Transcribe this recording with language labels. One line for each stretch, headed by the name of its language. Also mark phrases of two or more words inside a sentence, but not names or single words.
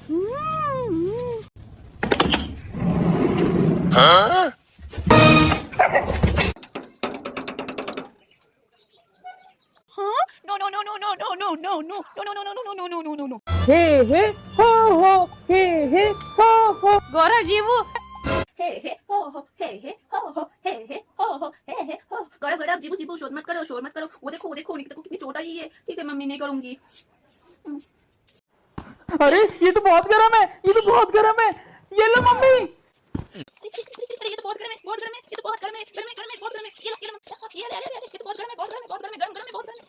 English: No no no no no no no no no no no no no no no no no no. हे हे हो हो हे हे हो हो।
Hindi: गौरव जीवू हे हे हो हो हे हे हो हो हे हे हो हो हे हे हो। गौरव गौरव जीवू जीवू शोर मत करो। वो देखो निकिता को कितनी चोट आई है। ठीक है मम्मी नहीं करूंगी। अरे ये तो बहुत गर्म है, ये तो बहुत गर्म है। ये लो मम्मी। ये तो बहुत गर्म है, बहुत गर्म है, ये तो बहुत गर्म है, बहुत गर्म है। ये तो बहुत गर्म है, बहुत गर्म है, बहुत गर्म है, बहुत गर्म है।